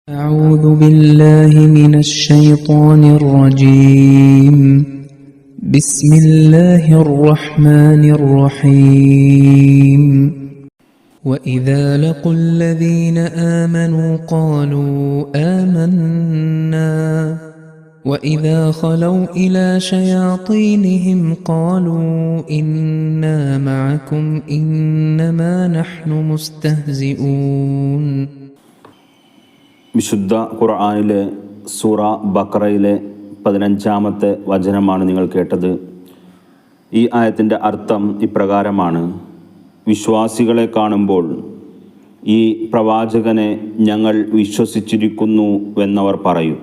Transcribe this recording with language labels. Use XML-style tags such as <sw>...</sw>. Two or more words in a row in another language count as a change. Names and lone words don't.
<ar>أعوذ بالله من الشيطان الرجيم بسم الله الرحمن الرحيم وإذا لقوا الذين آمنوا قالوا آمنا وإذا خلوا إلى شياطينهم قالوا إنا معكم إنما نحن مستهزئون.</ar> <ml>വിശുദ്ധ ഖുർആനിലെ സൂറ ബഖറയിലെ 15-ാമത്തെ വചനമാണ് നിങ്ങൾ കേട്ടത്. ഈ ആയത്തിൻ്റെ അർത്ഥം ഇപ്രകാരമാണ്: വിശ്വാസികളെ കാണുമ്പോൾ ഈ പ്രവാചകനെ ഞങ്ങൾ വിശ്വസിച്ചിരിക്കുന്നു എന്നവർ പറയും.</ml>